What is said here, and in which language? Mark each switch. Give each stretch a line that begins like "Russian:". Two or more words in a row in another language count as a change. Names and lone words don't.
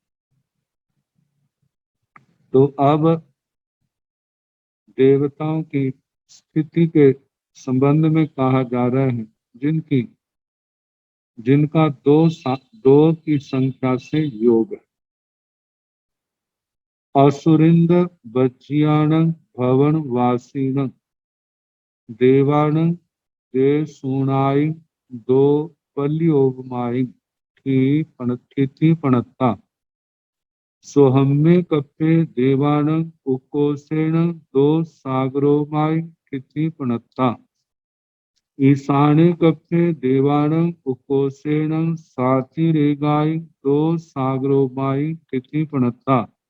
Hindi: तो अब देवताओं की स्थिति के संबंध में कहा जा रहा है, जिनका दो की संख्या से योग है।
Prakrit languages: असुरिंद बज्जियाण भवन वासीन देवाण देसूणाई दो पल्योगमाई थी पणत्ता सोहम्य कप्पे देवाण उकोसेण दो सागरोमाई थी पणत्ता ईशाने कप्पे देवाण उकोसेण सातिरेगाई दो सागरोमाई थी पणत्ता